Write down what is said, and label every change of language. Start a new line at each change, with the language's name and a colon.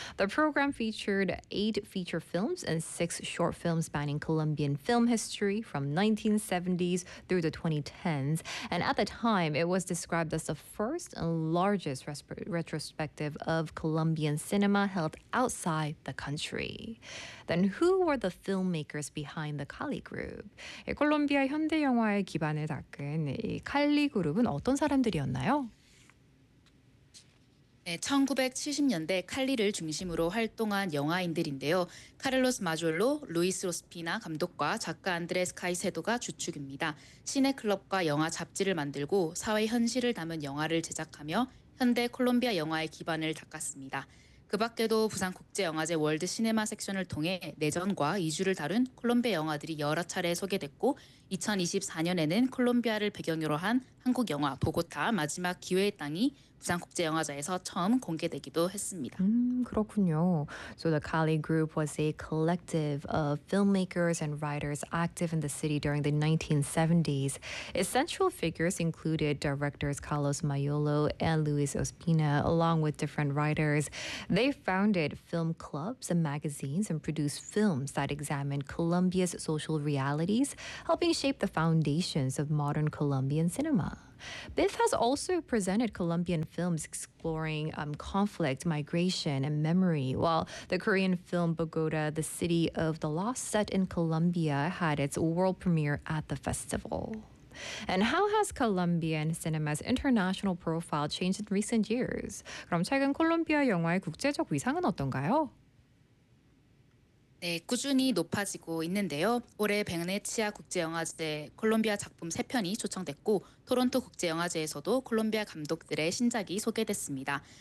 English: The program featured 8 feature films and 6 short films spanning Colombian film history from 1970s through the 2010s. And at the time, it was described as the first and largest retrospective of Colombian cinema held outside the country. Then who were the filmmakers behind the Cali Group?
Korean: 콜롬비아 현대 영화의 기반을 닦은 이 칼리 그룹은 어떤 사람들이었나요? 1970년대 칼리를 중심으로 활동한 영화인들인데요. 카를로스 마졸로, 루이스 로스피나 감독과 작가 안드레스 카이세도가 주축입니다. 시네클럽과 영화 잡지를 만들고 사회 현실을 담은 영화를 제작하며 현대 콜롬비아 영화의 기반을 닦았습니다. 그 밖에도 부산국제영화제 월드 시네마 섹션을 통해 내전과 이주를 다룬 콜롬비아 영화들이 여러 차례 소개됐고, 2024년에는 콜롬비아를 배경으로 한 한국 영화 보고타 마지막 기회의 땅이 부산국제영화제에서 처음 공개되기도 했습니다. 그렇군요.
English: So the Cali Group was a collective of filmmakers and writers active in the city during the 1970s. Its central figures included directors Carlos Mayolo and Luis Ospina, along with different writers. They founded film clubs and magazines and produced films that examined Colombia's social realities, helping shape the foundations of modern Colombian cinema. BIFF has also presented Colombian films exploring conflict, migration, and memory, while the Korean film Bogota, The City of the Lost, set in Colombia, had its world premiere at the festival. And how has Colombian cinema's international profile changed in recent years?
Korean: 그럼 최근 콜롬비아 영화의 국제적 위상은 어떤가요? 네, 꾸준히 높아지고 있는데요. 올해 베네치아 국제영화제 콜롬비아 작품 3편이 초청됐고, 토론토 국제영화제에서도 콜롬비아 감독들의 신작이 소개됐습니다.